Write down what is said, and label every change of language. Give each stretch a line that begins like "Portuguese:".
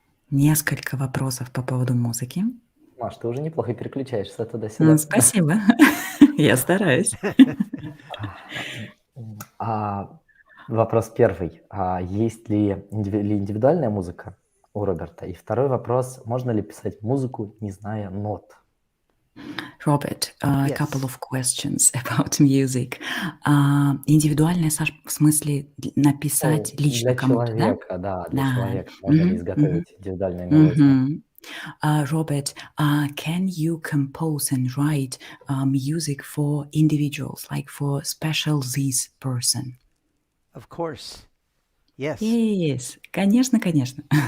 Russian: несколько вопросов по поводу музыки. Маш, ты уже неплохо переключаешься туда-сюда. Спасибо. Я стараюсь. Вопрос первый. Есть ли индивидуальная музыка у Роберта? И второй вопрос. Можно ли писать музыку, не зная нот?
English: Robert, a Yes. couple of questions about music.
Russian: Индивидуальное, Саш, в смысле написать лично Для кому-то, да? человека, да, для Да. человека можно ли Мгм, мгм, изготовить индивидуальные мелодии? мгм.
English: Robert, can you compose and write music for individuals, like for special this person? Of course. Yes.
Russian: Yes, конечно, конечно.